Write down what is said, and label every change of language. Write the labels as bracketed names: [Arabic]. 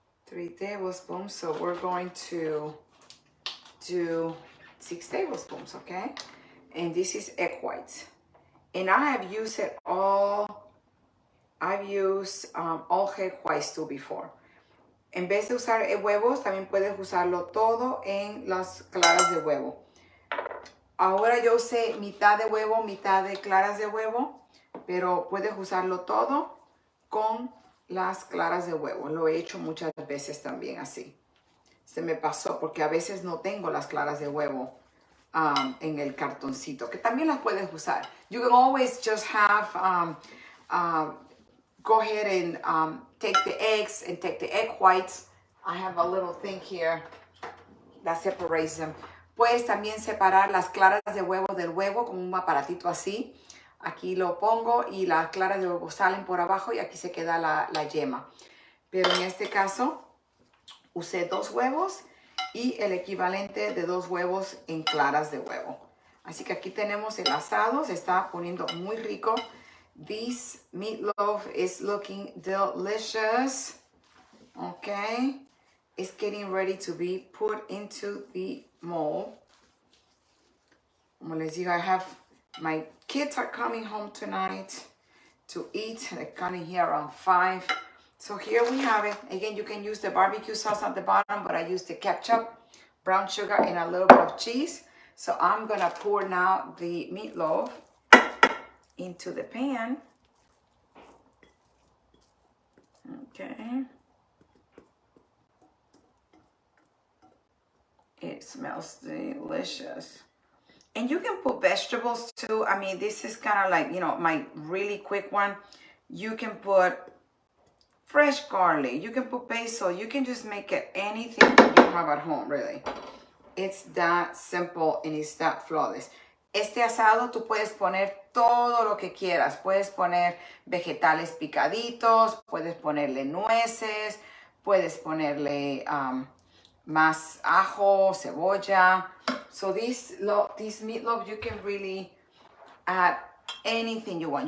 [English] 3 tablespoons. So we're going to do 6 tablespoons, okay? And this is egg whites. And I have used it all. I've used all egg whites too before. [Spanish] En vez de usar huevos, también puedes usarlo todo en las claras de huevo. Ahora yo usé mitad de huevo, mitad de claras de huevo, pero puedes usarlo todo con las claras de huevo. Lo he hecho muchas veces también así. Se me pasó porque a veces no tengo las claras de huevo en el cartoncito, que también las puedes usar. [English] You can always just have, go ahead and take the eggs and take the egg whites. I have a little thing here that separates them. [Spanish] Puedes también separar las claras de huevo del huevo con un aparatito así. Aquí lo pongo y las claras de huevo salen por abajo y aquí se queda la yema. Pero en este caso usé 2 huevos y el equivalente de 2 huevos en claras de huevo. Así que aquí tenemos el asado, se está poniendo muy rico. [English] This meatloaf is looking delicious. Okay, it's getting ready to be put into the mold. Como les digo, my kids are coming home tonight to eat. They're coming here around 5. So here we have it. Again, you can use the barbecue sauce at the bottom, but I used the ketchup, brown sugar, and a little bit of cheese. So I'm gonna pour now the meatloaf into the pan. Okay. It smells delicious. And you can put vegetables too. I mean, this is kind of like, you know, my really quick one. You can put fresh garlic. You can put basil. You can just make it anything that you have at home, really. It's that simple and it's that flawless. [Spanish] Este asado tú puedes poner todo lo que quieras. Puedes poner vegetales picaditos, puedes ponerle nueces, puedes ponerle más ajo, cebolla. [English] So this meatloaf, you can really add anything you want.